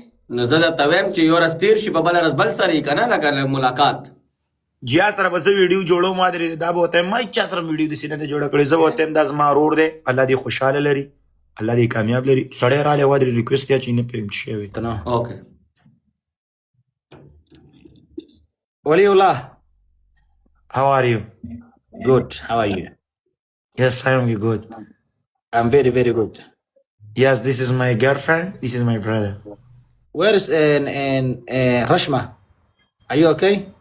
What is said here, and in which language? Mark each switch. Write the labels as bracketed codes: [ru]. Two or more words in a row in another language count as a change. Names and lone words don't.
[ps] نو زه درته وایم چې یو ورځ تیر شي په بله ورځ بل سره یې که نه لکه ملاقات جیا سره به زه ویډیو جوړوم ما درې دا به ورته وایم ما هېچا سره ویډیو داسې نه دی جوړه کړې زه به ورته وایم دا زما ورور دی الله دې خوشحاله لري الله دې کامیاب لري سړی رالی ودرې ریکویسټ یا چې نه پوهېږم څه شوی اوکې [en] Waliullah. How are you? Good. How are you? Yes, I am good. I'm very, very good. Yes, this is my girlfriend. This is my brother. Where is Rashma? Are you okay?